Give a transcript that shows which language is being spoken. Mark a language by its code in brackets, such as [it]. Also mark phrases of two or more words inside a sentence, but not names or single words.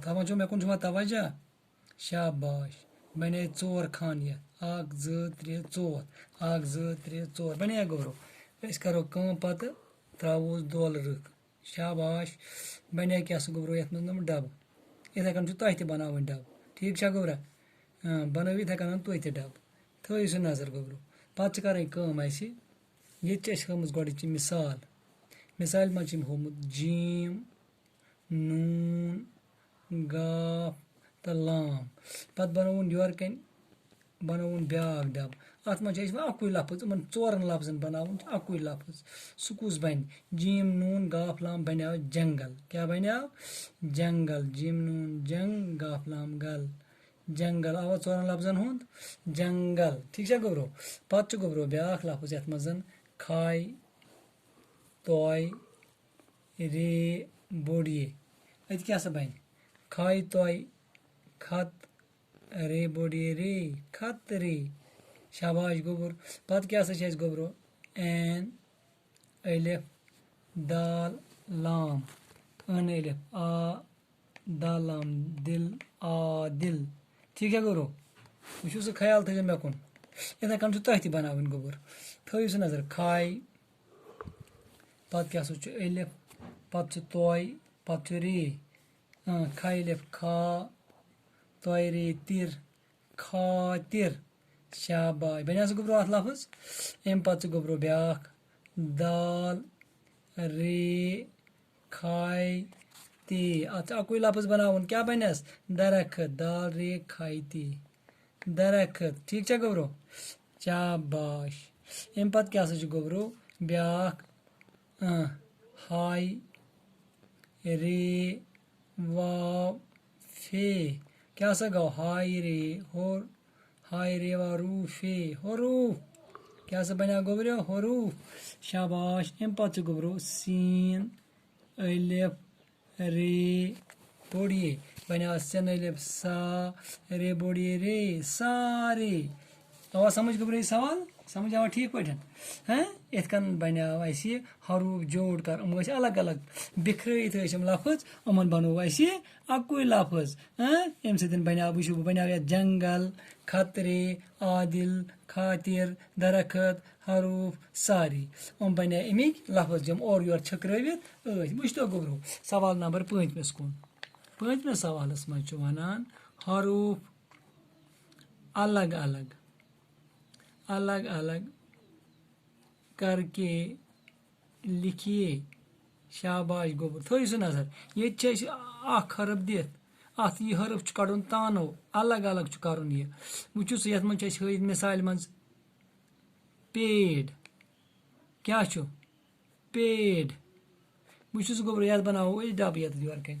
[ks] تھوان چھو مے کن چھوا توجہ. شاباش بنے 4 خان یہ 1 2 3 4 1 2 3 4 بنے گوبرو. اس کرو کم پتہ تراوس دول رک. شاباش بنے کیا سہ گوبرو یت من ڈب. اتھے کن تہ تہ بناون ڈب. ٹھیک چھا گوبرا بنو اتھے کن تہ تہ ڈب. تھوس نظر گوبرو. پتہ کریں کم اس یہ ہمز گۄڈٕچ مثال. مثال مز ہومت جیم نون گاف تو لام. پتہ بنوون یور کن بنوون بیاکھ ڈب. ات مز اکوئی لفظ ان 4 لفظن بناون اکوئی لفظ. سہ کس بن جیم نون گاف لام بنیو جنگل. کیا بنیو جنگل. جیم نون جنگ گاف لام گل جنگل. آو 4 لفظن ہند جنگل. ٹھیک چھا گوبرو. پتہ گوبرو بیاکھ لفظ یت مز کھاے توے رے بوڑ یہ. ات کیا سا بن کھاے توے کھت رے بوڑ یہ رے کھت رے. شاباش گوبر. پتہ کیا سا چھ گوبرو این الف دال لام ان الف آ دال لام دل عادل. [ur] ٹھیک ہے [ks] گوبرو. وچھو سہ خیال تھو مے کن. اتھے کن تہ تہ بناون گوبر. تھوس نظر کھاے پتہ کیا سا الف پتہ توے پتہ رے کھاے الف کھا توے رے تر کھاتر. شاباش بنیا سہ گوبرو ات لفظ. ام پتہ گوبرو بیاکھ دال رے کھاے تے. ات اکوئی لفظ بناون کیا بنس درخت. دال رے کھاے تے درخت. ٹھیک چھا گوبرو. شاباش. ام پتہ کیا سا گوبرو بیاکھ ہاے رے واو فے. کیا سا گو ہاے رے ہور ہاے رے وا رو فے حروف. کیا سا بنیا گوبرو حروف. شاباش. ام پتہ گوبرو سین الف رے بوڑ یہ بنیا سین الف سا رے بوڑ یہ رے سارے. آوا سمجھ گوبرو یہ سوال. سمجھ آوا ٹھیک پٲٹھۍ ات کن بنیو اسہ حروف جوڑ کر. ام الگ الگ بکھرت لفظ امن بنو اسہ اکوئی لفظ. ام سۭتۍ بنیو وچھو بنیو یت جنگل خطرے عادل خاطر درخت حروف ساری. ام بنے امک لفظ جم اور یور چھکرٲوِتھ ٲسۍ. وٕچھتو گوبرو سوال نمبر 5 کُن. 5 سوالس مز ونان [ur] حروف الگ الگ الگ الگ کر کے لکھیے. [ks] شاباش گوبر. تھوس نظر یہ اخ حرف دتھ ات یہ حرف کڑن تانو الگ الگ کرن. یہ وچھو سا یت من ہت مثال مز پیڑ. کیا چھو پیڑ. وچھو سا گوبر یت بناو ڈب یت یور کن.